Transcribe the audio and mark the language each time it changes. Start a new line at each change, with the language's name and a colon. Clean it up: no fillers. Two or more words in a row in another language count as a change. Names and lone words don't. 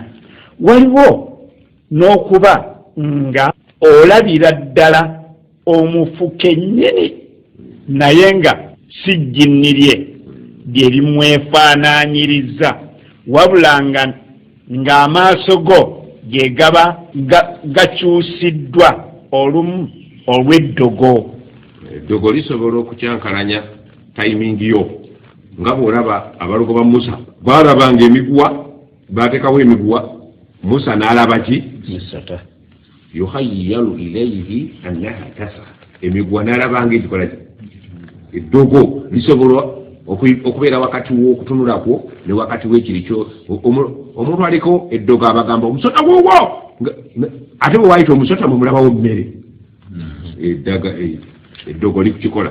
Ganda: Waliwo n'okuba nga olabira ddala omufu kennyini naye nga si jjinni lye limwefaanaanyiriza, wabula ng'amaaso go ge gaba gakyusiddwa olumu olw'eddogo. Eddogo lisobola okukyankalanya tayimingi yo nga bw'olaba abalogo ba Musa baalabanga emiguwa baateekawo emiguwa Musa n'alaba ki
Arabic: يخيل إليه أنها تسعى
Ganda: emiguwa n'alabanga ekikola ki eddogo lisobola okubeera wakati w'okutunulakwo ne wakati w'ekiri kyo omuntu aliko eddogo abagamba omusota gwogwo ate bwe waayita omusota mumulabawo mmere eddogo likukikola